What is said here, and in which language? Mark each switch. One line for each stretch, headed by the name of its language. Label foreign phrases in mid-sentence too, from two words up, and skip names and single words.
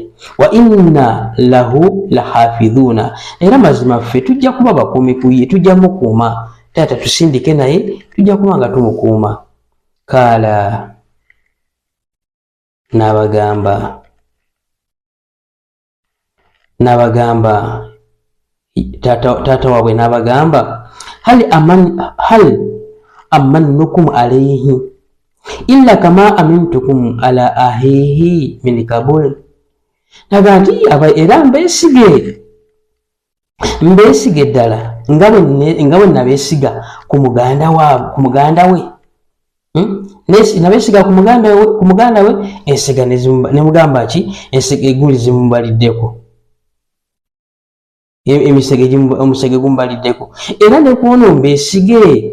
Arabic: وإنا له لحافظون,
Ganda: era mazima ffe tujja kuba bakuumi ku ye, tujja mukuuma. Taata tusindike naye tujja kuba nga tumukuuma. Kaala n'abagamba taata waabwe n'abagamba
Arabic: هل آمنكم عليه إلا كما أمنتكم على أخيه من قبل.
Ganda: Naga nti era mbeesige ddala nga bwe nabeesiga ku muganda we. Nabesiga ku muganda we ensiga ne mugamba ki ensiga eguli zimubaliddeko, omusege gumubaliddeko, era ne kuono mbesige.